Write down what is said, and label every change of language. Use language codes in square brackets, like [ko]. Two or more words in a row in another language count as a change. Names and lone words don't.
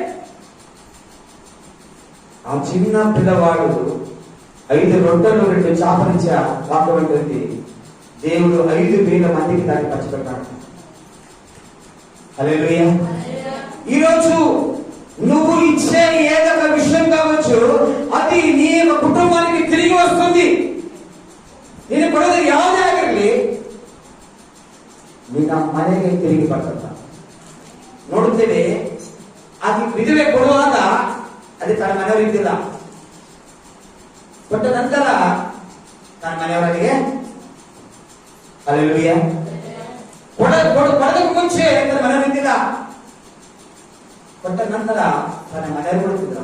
[te] ఆ చిన్న పిల్లవాడు 5 రొట్టెలు 2 చేపలిచ్చ వాక్యం ఉంటుంది, దేవుడు 5,000 మందికి దాన్ని పంచిపెట్టాడు. హల్లెలూయా. ఈరోజు నువ్వు ఇచ్చే ఏదో విషయం కావచ్చు, అది నీ కుటుంబానికి తిరిగి వస్తుంది. [kn] ನೀನು ಕೊಡೋದು ಯಾವುದೇ ಆಗಿರಲಿ ನಿನ್ನ ಮನೆಗೆ ತಿರುಗಿ ಬರ್ತದ. ನೋಡುತ್ತೇವೆ ಆಕೆ ವಿಧವೆ ಕೊಡುವಾಗ ಅದೇ ತನ್ನ ಮನೆಯವರಿದ್ದಿಲ್ಲ, ಕೊಟ್ಟ ನಂತರ ತನ್ನ ಮನೆಯವರಿಗೆ ಹಲ್ಲೆಲೂಯಾ ಕೊಡೋದಕ್ಕೂ ಮುಂಚೆ ತನ್ನ ಮನೆಯವರಿದ್ದಿಲ್ಲ, ಕೊಟ್ಟ ನಂತರ ತನ್ನ ಮನೆಯವರು ಕೊಡುತ್ತಿದ್ರು.